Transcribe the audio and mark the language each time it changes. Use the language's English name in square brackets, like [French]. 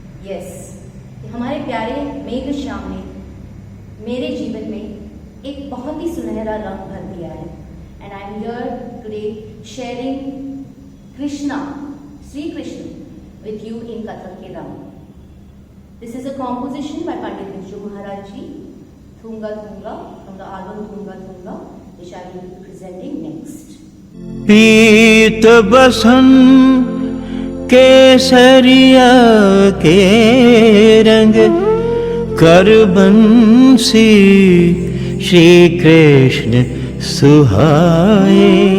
[Hindi] Yes, हमारे प्यारे मेघ श्याम ने मेरे जीवन में एक बहुत ही सुनहरा रंग भर दिया है। [English] and I am here today sharing [Hindi] Krishna [English] Sri Krishna with you in Kathak ke Rang. This is a composition by Pandit Viju Maharaj Ji, Thunga Thunga, from the album Thunga Thunga, which I will be presenting next. [Hindi] पीत बसन केसरिया के रंग कर बंसी श्री कृष्ण सुहाए